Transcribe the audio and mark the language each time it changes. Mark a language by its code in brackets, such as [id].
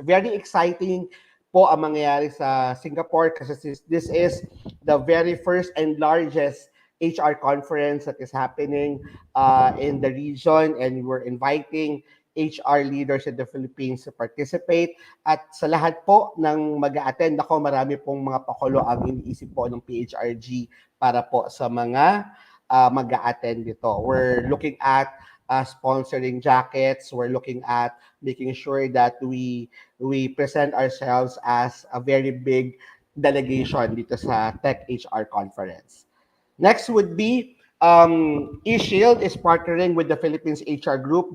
[en] Very exciting po ang mangyayari sa Singapore kasi this is the very first and largest HR conference that is happening in the region, and we're inviting HR leaders in the Philippines to participate. [tl] At sa lahat po ng mag-a-attend, ako marami pong mga pakulo ang iniisip po ng PHRG para po sa mga mag-a-attend dito. [en] We're looking at sponsoring jackets. We're looking at making sure that we present ourselves as a very big delegation [tl] dito sa [en] Tech HR Conference. Next would be eShield is partnering with the Philippines HR Group.